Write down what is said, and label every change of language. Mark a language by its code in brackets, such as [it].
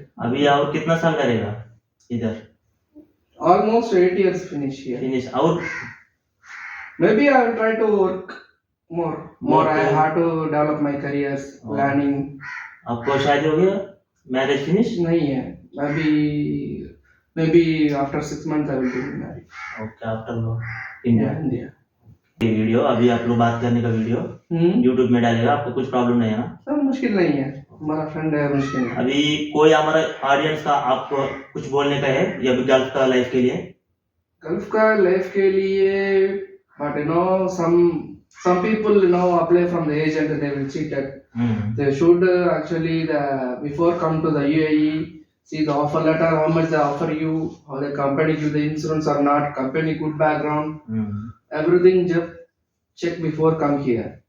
[hi] अभी और कितना साल करेगा इधर? [en] Almost 8 years finish here. Finish और maybe I will try to work more. I have to develop my careers, planning. [hi] आपको शादी हो गया? [en] Marriage finish? [hi] नहीं है [en] maybe after 6 months I will be married. Okay, after India. [hi] ये video अभी आप लोग बात करने का वीडियो YouTube में डालेगा, आपको कुछ प्रॉब्लम नहीं है ना? सब मुश्किल नहीं है, हमारा फ्रेंड है मुस्लिम है। अभी कोई हमारा ऑडियंस का आपको कुछ बोलने का है या अभी गल्फ का लाइफ के लिए? गल्फ का लाइफ के लिए, [en] but you know some people you know apply from the agent, they will cheat it. They should actually before come to the UAE, see the offer letter, how much they offer you, how the company give the insurance or not, company good background, everything just check before come here.